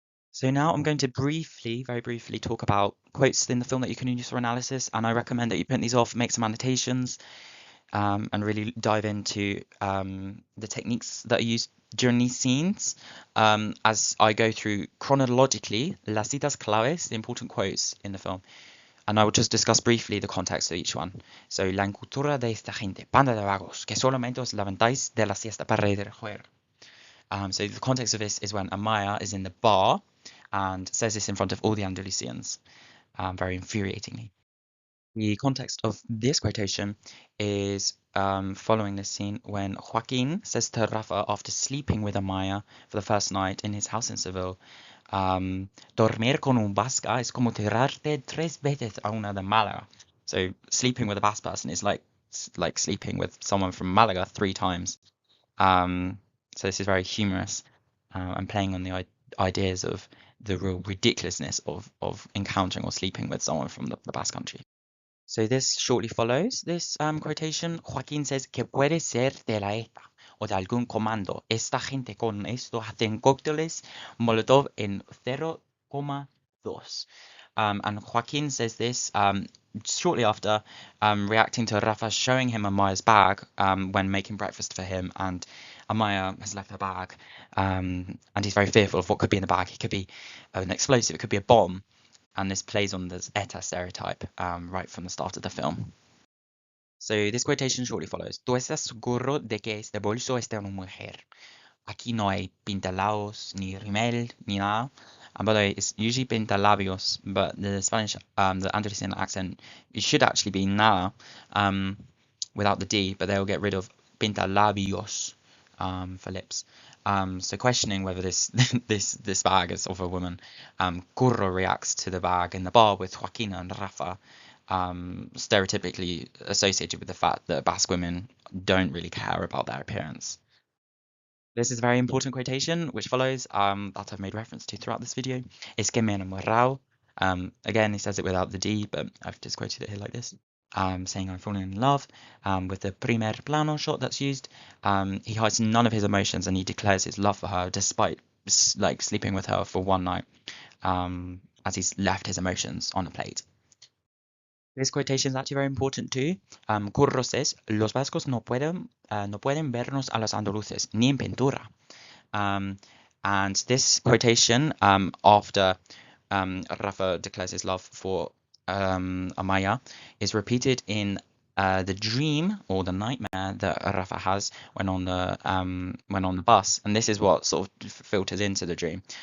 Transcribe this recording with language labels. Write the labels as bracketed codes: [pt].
[en] So now I'm going to very briefly talk about quotes in the film that you can use for analysis, and I recommend that you print these off, make some annotations, and really dive into the techniques that are used during these scenes. As I go through chronologically, [es] las citas claves, [en] the important quotes in the film. And I will just discuss briefly the context of each one. So, [es] la encultura de esta gente, banda de vagos, que solamente os levantáis de la siesta para ir a jugar. [en] So the context of this is when Amaia is in the bar and says this in front of all the Andalusians, very infuriatingly. The context of this quotation is following this scene when Joaquín says to Rafa after sleeping with Amaia for the first night in his house in Seville, [es] dormir con un vasca es como tirarte 3 veces a una de Málaga. [en] So sleeping with a Basque person is like sleeping with someone from Malaga 3 times. So this is very humorous and playing on the ideas of the real ridiculousness of encountering or sleeping with someone from the Basque country. So this shortly follows this quotation. [es] Joaquín says que puede ser de la ETA o de algún comando. Esta gente con esto hacen cócteles Molotov en 0,2. [en] And Joaquín says this shortly after reacting to Rafa showing him Amaia's bag when making breakfast for him, and Amaia has left her bag, and he's very fearful of what could be in the bag. It could be an explosive, it could be a bomb. And this plays on this ETA stereotype right from the start of the film. So this quotation shortly follows. [es] ¿Tú estás seguro de que este bolso es de una mujer? Aquí no hay pintalabios, ni rímel, ni nada. [en] And by the way, it's usually pintalabios, but the Spanish, the Andalusian accent, it should actually be nada without the D, but they'll get rid of pintalabios for lips. So questioning whether this this bag is of a woman, Curro reacts to the bag in the bar with Joaquin and Rafa, stereotypically associated with the fact that Basque women don't really care about their appearance. This is a very important quotation, which follows, that I've made reference to throughout this video. [es] Es que me he enamorado. [en] Again, he says it without the D, but I've just quoted it here like this. Saying I'm falling in love, with the primer plano shot that's used. He hides none of his emotions and he declares his love for her despite like sleeping with her for one night, as he's left his emotions on a plate. This quotation is actually very important too. Curro says, [es] los vascos no pueden vernos a los andaluces, ni en pintura. [en] And this quotation, after Rafa declares his love for Amaia, is repeated in the dream or the nightmare that Rafa has when on the bus, and this is what sort of filters into the dream.